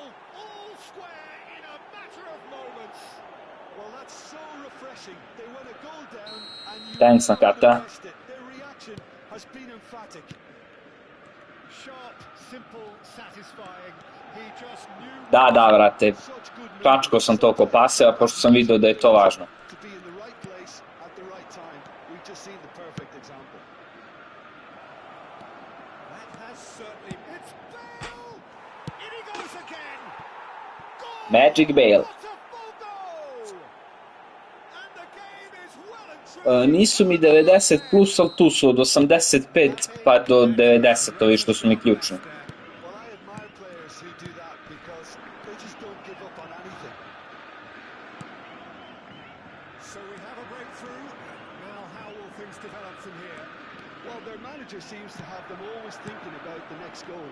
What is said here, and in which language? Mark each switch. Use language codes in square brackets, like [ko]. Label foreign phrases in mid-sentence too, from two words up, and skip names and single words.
[en] All square in a matter of moments. Well, that's so refreshing. They went a goal down and you Thanks, never Nakata. guessed it. Their reaction has been emphatic. Sharp, simple, satisfying. He just knew. [bs] Da, brate, čačko sam to ko paseva, pošto sam vidio da je to važno. [en] To be in the right place at the right time. We've just seen the perfect example. That has certainly. It's Bale! In he goes again! Goal! Magic Bale. What a full goal! And the game is well and truly. [bs] Nisu mi 90 plus, ali tu su od 85 pa do 90, ovi što su mi ključni. [en] Well, I admire players who do that because they just don't give up on anything. So we have a breakthrough. Now how will things develop from here? Well, their manager seems to have them always thinking about the next goal.